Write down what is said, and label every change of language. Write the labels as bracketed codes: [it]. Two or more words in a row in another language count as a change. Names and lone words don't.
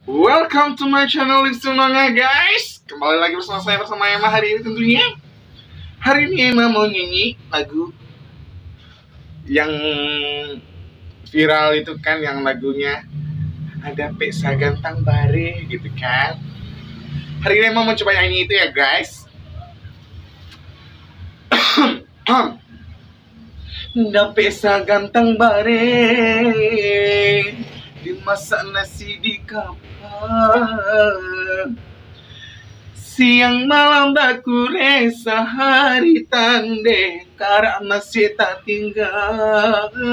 [en] Welcome to my channel Livsunonga guys. [id] Kembali lagi bersama saya bersama Emma hari ini tentunya. Hari ini Emma mau nyanyi lagu yang viral itu kan, yang lagunya ada [ms] pesa gantang bare [id] gitu kan. Hari ini Emma mau coba nyanyi itu ya guys. [ms] Da pesa gantang bare dimasak nasi di kapal, siang malam baku resa hari tande karak masih tak tinggal.